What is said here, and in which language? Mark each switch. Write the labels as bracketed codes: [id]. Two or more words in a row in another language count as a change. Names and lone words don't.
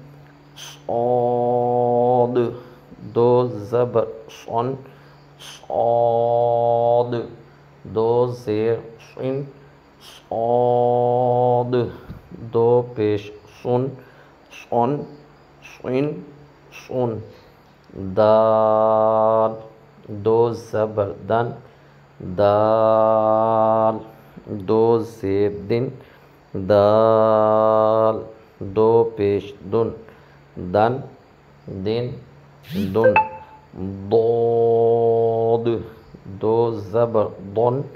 [ur] صاد، دو زبر صن، صاد، دو زیر صن، صاد، دو پیش سن، صن، صن، صن، دال، دو زبر دن، دال، دو زیر دن، دال، دو پیش دن، دن، دن، دن، ضاد، دو زبر ضن،